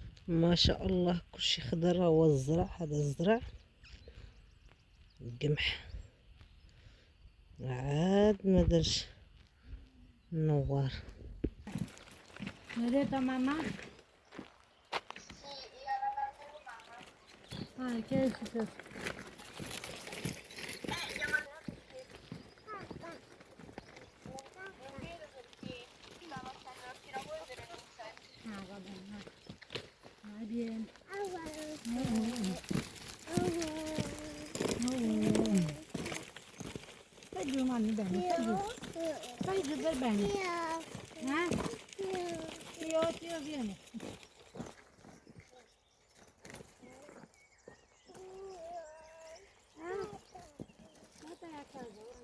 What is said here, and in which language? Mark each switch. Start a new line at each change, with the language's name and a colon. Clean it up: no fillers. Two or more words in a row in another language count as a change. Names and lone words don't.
Arabic: ما شاء الله كلشي خضر. هو الزرع، هذا الزرع القمح عاد ما درش النوار.
Spanish: ¿Eres tu mamá? Ay, ¿qué es eso? Muy bien.
Italian: Stai giù, mamma, bene, stai giù. Stai giù per bene. Tio, vieni. Stai a casa.